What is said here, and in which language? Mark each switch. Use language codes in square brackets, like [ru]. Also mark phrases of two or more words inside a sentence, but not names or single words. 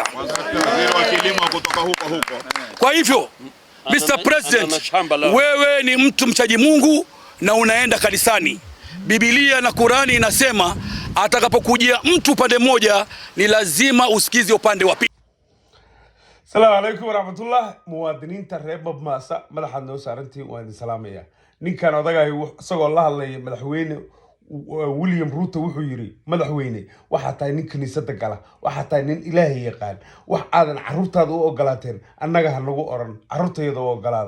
[sw] Waziri wa kilimo kutoka huko. Kwa hivyo, Mr. President, wewe ni mtu mchaji Mungu na unaenda kanisani. Biblia na Qurani inasema atakapokujia mtu upande mmoja ni lazima usikize upande wa pili. [ar] Assalamu alaikum warahmatullah. [so] Muwaadiniinta reer Mombasa madaxa noo saarantii waan salaamaya. Ninkan odagahay isagoo la hadlay madaxweyne William Ruto wuxuu yiri madaxweyne waxa tahay nin kaniisada gala, waxa tahay nin Ilaahay yaqaan, wax aadan carruurtaada u ogolaateen annaga ha nagu oran carruurtayda u ogolaada.